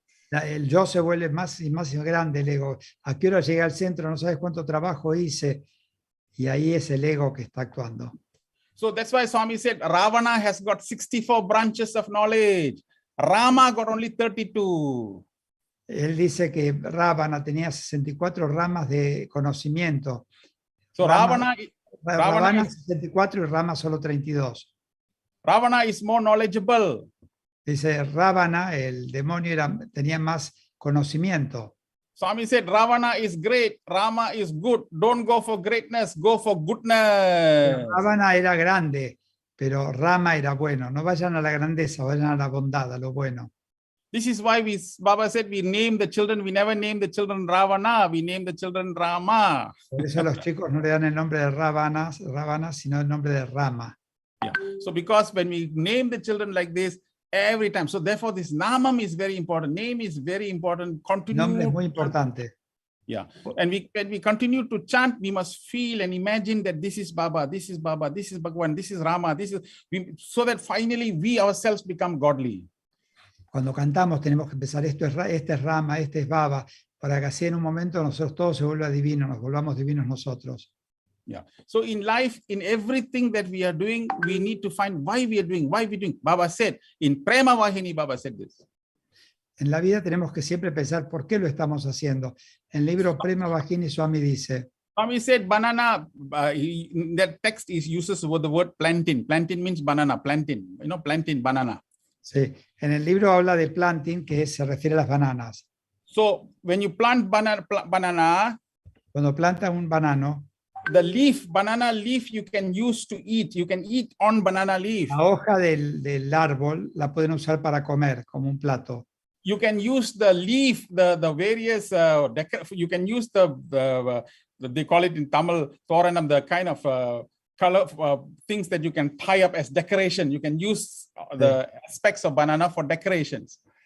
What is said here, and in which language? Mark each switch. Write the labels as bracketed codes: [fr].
[es] El yo se vuelve más y más grande, el ego. ¿A qué hora llegué al centro? No sabes cuánto trabajo hice. Y ahí es el ego que está actuando. [en] So that's why Swami said, Ravana has got 64 branches of knowledge. Rama got only 32. [es] Él dice que Ravana tenía 64 ramas de conocimiento. [en] So Ravana is [es] 64 y Rama solo 32. [en] Ravana is more knowledgeable. [es] Dice Ravana, el demonio tenía más conocimiento. [en] Swami said, Ravana is great, Rama is good. Don't go for greatness, go for goodness. [es] Ravana era grande, pero Rama era bueno. No vayan a la grandeza, vayan a la bondad, a lo bueno. [en] This is why Baba said we name the children, we never name the children Ravana, we name the children Rama. [es] Por eso a los chicos no le dan el nombre de Ravana, sino el nombre de Rama. [en] Yeah. So because when we name the children like this, every time, so therefore this namam is very important. Name is very important. Continue. [es] Nombre es muy importante. [en] Yeah. And when we continue to chant, we must feel and imagine that this is Baba, this is Baba, this is Bhagwan, this is Rama, so that finally we ourselves become godly. [es] Cuando cantamos tenemos que empezar, este es Rama, este es Baba, para que así en un momento nosotros todos se vuelva divino, nos volvamos divinos nosotros. [en] Yeah. So in life, in everything that we are doing, we need to find why we are doing, why we're doing. Baba said, in Prema Vahini, Baba said this. [es] En la vida tenemos que siempre pensar por qué lo estamos haciendo. En el libro Prema Vahini Swami dice, [en] Swami said banana, that text uses the word plantain. Plantain means banana, plantain, plantain, banana. [es] Sí, en el libro habla de planting, que se refiere a las bananas. [en] So when you plant banana, [es] cuando planta un banano, [en] the leaf, banana leaf, you can use to eat. You can eat on banana leaf. [es] La hoja del árbol la pueden usar para comer como un plato. [en] You can use the leaf, the various, you can use they call it in Tamil, Thoranam, the kind of color things that you can tie up as decoration. You can use the aspects of banana for decorations.